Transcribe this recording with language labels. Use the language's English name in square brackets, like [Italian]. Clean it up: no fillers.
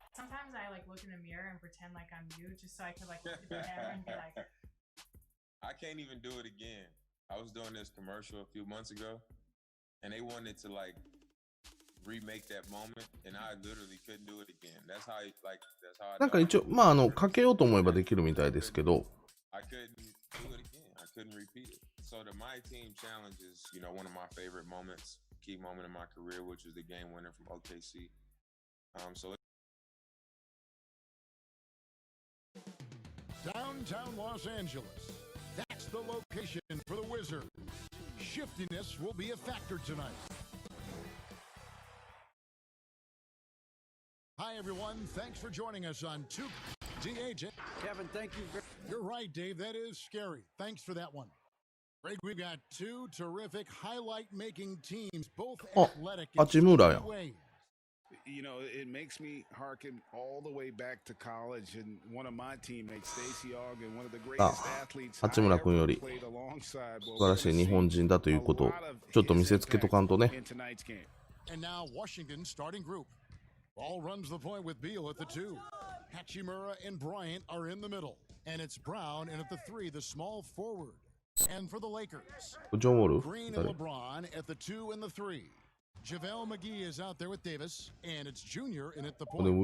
[English] Sometimes I like look in the mirror and pretend like I'm you, just so I could like look at the camera and be like, I can't even do it again. I was doing this commercial a few months ago, and they wanted to like remake that moment, and I literally couldn't do it again. That's how I. [Japanese] なんか一応、まあかけようと思えばできるみたいですけど。 [English] I couldn't do it again. I couldn't repeat it. So the My Team challenge is, you know, one of my favorite moments, key moment in my career, which was the game winner from OKC. So. Downtown Los Angeles, That's the location for the Wizards. Shiftiness will be a factor tonight. Hi, everyone. Thanks for joining us on 2 DH. Kevin, thank you. You're right, Dave. That is scary. Thanks for that one. Greg, we've got 2 terrific highlight-making teams, both athletic in so many ways. You know, it makes me hearken all the way back to college, and one of my teammates, Stacey Ogden, one of the greatest athletes I ever played alongside. [Japanese] 素晴らしい日本人だということをちょっと見せつけとかんとね。 [English] And now Washington starting group. Ball runs the point with Beal at the 2. Hachimura and Bryant are in the middle, and it's Brown in at the 3, the small forward. And for the Lakers, Green and LeBron at the 2 and the 3. JaVale McGee is out there with Davis, and it's Junior in at the point.